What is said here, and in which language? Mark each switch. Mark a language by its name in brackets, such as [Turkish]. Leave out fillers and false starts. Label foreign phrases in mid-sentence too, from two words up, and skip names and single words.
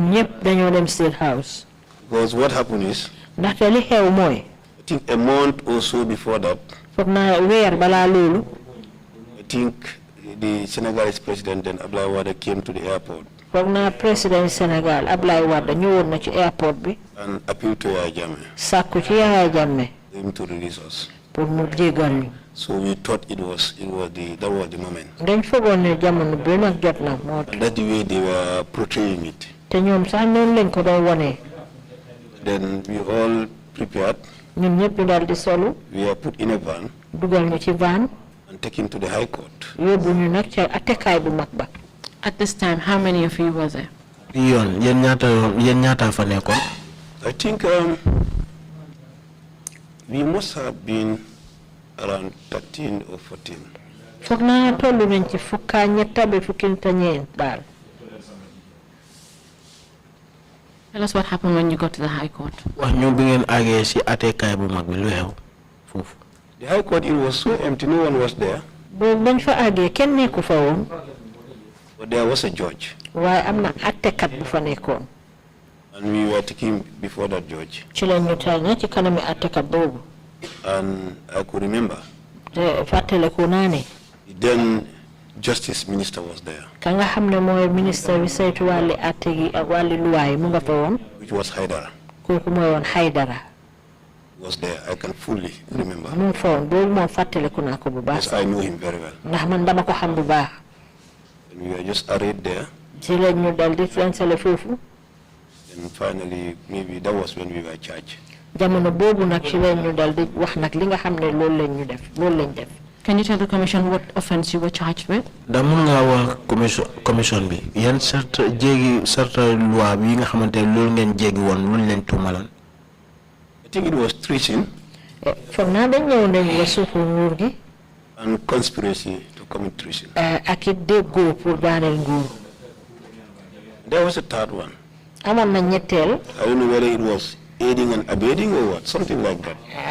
[English] Because what happened is, I think a month or so before that, I think the Senegalese president then Abdoulaye Wade came to the airport. [Wolof] President Senegal Abdoulaye Wade ñëwoon na ci airport bi. [English] And appealed to Yaya Jammeh. [Wolof] Sàkku ci Yaya Jammeh. [English] For him to release us. [Wolof] Pour mu jégal ñu. [English] So we thought that was the moment. [Wolof] Dañ foogoon ne jamono bi nag jot na moo. [English] And that's the way they were portraying it. [Wolof] Te ñoom sax noonu lañ ko doon wone. [English] Then we all prepared. [Wolof] ñun ñëpp ñu daal di solu. [English] We are put in a van. [Wolof] Dugal ñu ci van. [English] And taken to the High Court. [Wolof] Yóbbu ñu nag ca attekaay bu mag ba. [English] At this time, how many of you were there? [Wolof] Yéen ñaata fa nekkoon? [English] I think we must have been around 13 or 14. [Wolof] Foog naa tollu nañ ci fukka ñetta ba fukkinta ñeent daal. [English] Tell us what happened when you got to the High Court. [Wolof] Wax ñu bi ngeen àggee ci attekaay bu mag bi lu xew foofu. [English] The High Court, it was so empty, no one was there. [Wolof] Boobu bañ fa àggee kenn nekku fa woon. [English] But there was a judge. [Wolof] Waaye am na attekat bu fa nekkoon. [English] And we were taken before that judge. [Wolof] Ci la ñu taal na ci kanami attekat boobu. [English] And I could remember. The then Justice Minister was there. Which was Haidara. Was there. I can fully remember. Yes, I know him very well. And we were just arrayed there. And finally, maybe that was when we were charged. Can you tell the commission what offense you were charged with? [Wolof] Commission bi yan certa loi bi nga xamantene lool ngeen jéggi won luñ leen tumalan. [English] I think it was treason. And conspiracy to commit treason. There was a third one. I don't know whether it was aiding and abetting or what, something like that.